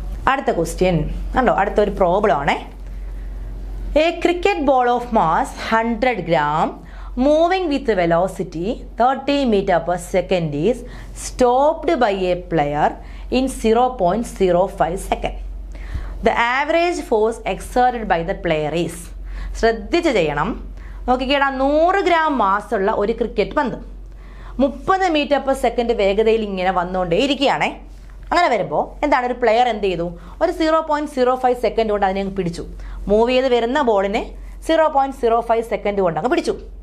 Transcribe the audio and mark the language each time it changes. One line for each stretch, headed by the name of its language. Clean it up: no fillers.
Malayalam: അടുത്ത ക്വസ്റ്റ്യൻ കണ്ടോ, അടുത്തൊരു പ്രോബ്ലം ആണേ.
English: A cricket ball of mass 100 gram moving with velocity 30 meter/second is stopped by a player in 0.05 seconds. The average force exerted by the player is,
Malayalam: ശ്രദ്ധിച്ച് ചെയ്യണം. നോക്കിക്കേടാ, 100 gram മാസുള്ള ഒരു cricket പന്ത് 30 meter/second വേഗതയിൽ ഇങ്ങനെ വന്നുകൊണ്ടേ ഇരിക്കുകയാണേ. അങ്ങനെ വരുമ്പോൾ എന്താണ്, ഒരു പ്ലെയർ എന്ത് ചെയ്തു? ഒരു 0.05 സെക്കൻഡ് കൊണ്ട് അതിനെ പിടിച്ചു. മൂവ് ചെയ്ത് വരുന്ന ബോളിനെ 0.05 സെക്കൻഡ് കൊണ്ട് അങ്ങ് പിടിച്ചു.